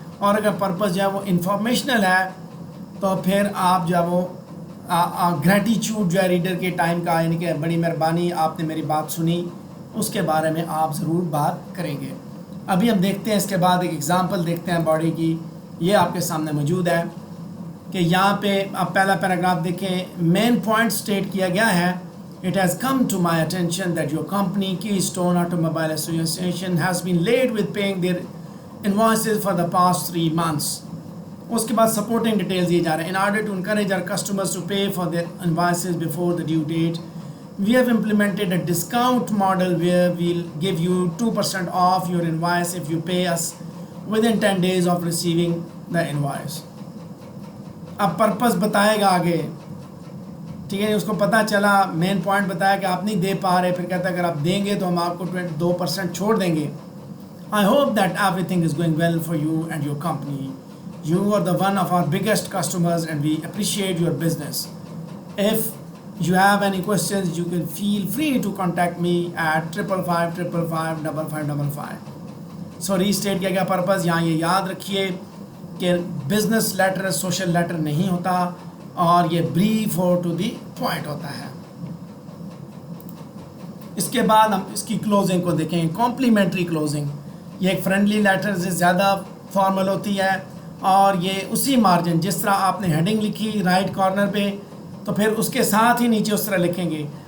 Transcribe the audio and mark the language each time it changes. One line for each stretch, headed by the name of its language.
Urdu: اور اگر پرپس جو ہے وہ انفارمیشنل ہے تو پھر آپ جو ہے وہ گریٹیچیوڈ جو ہے ریڈر کے ٹائم کا، یعنی کہ بڑی مہربانی آپ نے میری بات سنی، اس کے بارے میں آپ ضرور بات کریں گے. ابھی ہم دیکھتے ہیں اس کے بعد ایک ایگزامپل دیکھتے ہیں باڈی کی. یہ آپ کے سامنے موجود ہے کہ یہاں پہ آپ پہلا پیراگراف دیکھیں. مین پوائنٹ اسٹیٹ کیا گیا ہے.
English: It has come to my attention that your company, Keystone Automobile Association, has been late with paying their invoices for the past 3 months.
Urdu: اس کے بعد سپورٹنگ ڈیٹیلز دیے جا رہے ہیں.
English: In order to encourage our customers to pay for their invoices before the due date, we have implemented a discount model where we'll give you 2% off your invoice if you pay us within 10 days of receiving the invoice.
Urdu: اب purpose بتائے گا آگے، ٹھیک ہے. اس کو پتہ چلا، main point بتایا کہ آپ نہیں دے پا رہے، پھر کہتا ہے اگر آپ دیں گے تو ہم آپ کو 2% چھوڑ دیں گے.
English: I hope that everything is going well for you and your company. You are the one of our biggest customers and we appreciate your business. If you have any questions, you can feel free to contact me at 555555555. So restate
Urdu: کیا گیا purpose. یہاں یہ یاد رکھیے کہ business letter social letter نہیں ہوتا، اور یہ بریف اور ٹو دی پوائنٹ ہوتا ہے. اس کے بعد ہم اس کی کلوزنگ کو دیکھیں. کمپلیمنٹری کلوزنگ، یہ ایک فرینڈلی لیٹر سے زیادہ فارمل ہوتی ہے، اور یہ اسی مارجن جس طرح آپ نے ہیڈنگ لکھی رائٹ کارنر پہ تو پھر اس کے ساتھ ہی نیچے اس طرح لکھیں گے.